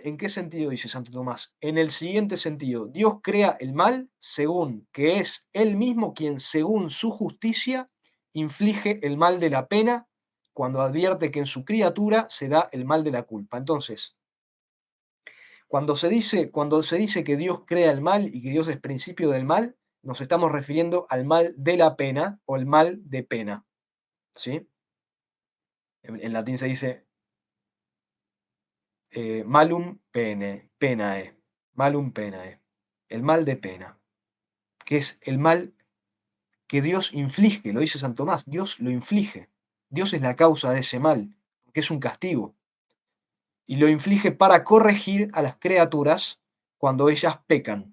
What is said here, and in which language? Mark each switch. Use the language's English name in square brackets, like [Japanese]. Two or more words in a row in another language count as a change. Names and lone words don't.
[Spanish] ¿En qué sentido dice Santo Tomás? En el siguiente sentido. Dios crea el mal según que es Él mismo quien, según su justicia, inflige el mal de la pena cuando advierte que en su criatura se da el mal de la culpa. Entonces, cuando se dice que Dios crea el mal y que Dios es principio del mal, nos estamos refiriendo al mal de la pena o el mal de pena. ¿Sí? En latín se dice [Latin] malum penae, malum penae, [Spanish] el mal de pena, que es el mal que Dios inflige, lo dice San Tomás, Dios lo inflige, Dios es la causa de ese mal, que es un castigo, y lo inflige para corregir a las criaturas cuando ellas pecan.